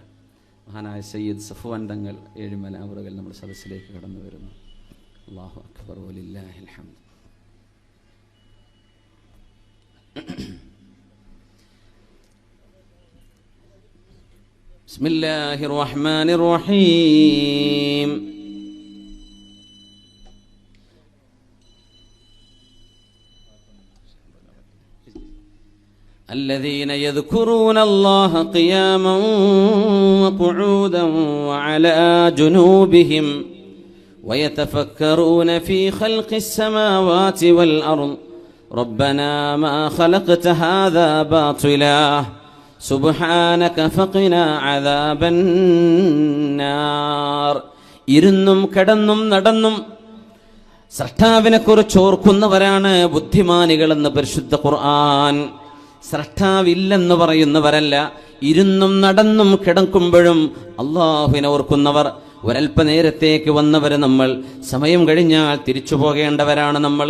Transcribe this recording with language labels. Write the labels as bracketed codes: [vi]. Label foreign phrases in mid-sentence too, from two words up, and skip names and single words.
[ml] മഹാനായ സയ്യിദ് സഫ്വാൻ തങ്ങൾ ഏഴുമല അവറുകൾ നമ്മുടെ സദസ്സിലേക്ക് കടന്നു വരുന്നു. [ar] الله أكبر ولله الحمد بسم الله الرحمن الرحيم. الذين يذكرون الله قياما وقعودا وعلى جنوبهم ويتفكرون في خلق السماوات والأرض ربنا ما خلقت هذا باطلا سبحانك فقنا عذاب النار. [ml] ഇരുന്നും കിടന്നും നടന്നും സ്രഷ്ടാവിനെ കുറിച്ച് ഓർക്കുന്നവരാണ് ബുദ്ധിമാനികളെന്ന് പരിശുദ്ധ ഖുർആൻ. സ്രഷ്ടാവില്ലെന്ന് പറയുന്നവരല്ല, ഇരുന്നും നടന്നും കിടക്കുമ്പോഴും അള്ളാഹുവിനെ ഓർക്കുന്നവർ. ഒരൽപ്പനേരത്തേക്ക് വന്നവർ നമ്മൾ. സമയം കഴിഞ്ഞാൽ തിരിച്ചു പോകേണ്ടവരാണ് നമ്മൾ.